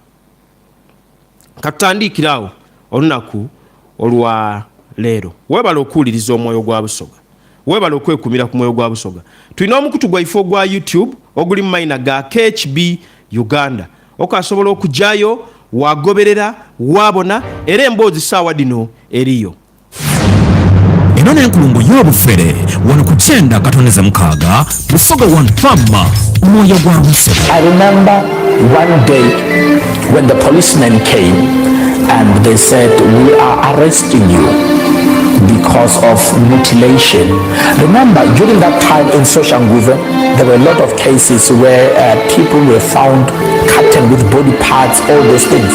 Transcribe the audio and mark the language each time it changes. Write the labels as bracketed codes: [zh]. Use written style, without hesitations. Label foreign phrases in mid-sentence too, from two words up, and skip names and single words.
[xog] Katandikirawo olunaku olwa leero. Webala okuwuliriza omwoyo gwa Busoga. Webala okwekumira ku mwoyo gwa Busoga. Tulina omukutu gwaife gwa YouTube oguli mu mayina ga KHB Uganda. Okasobola okujjayo wagoberera wabona era emboozi saawa dino eriyo. Eno n'enkulungu y'obufere wano ku 9/6 Busoga One Farmer omwoyo gwa Busoga. [en] I remember one day when the policemen came and they said, "We are arresting you because of mutilation." Remember, during that time in Soshanguve, there were a lot of cases where people were found cut with body parts, all those things.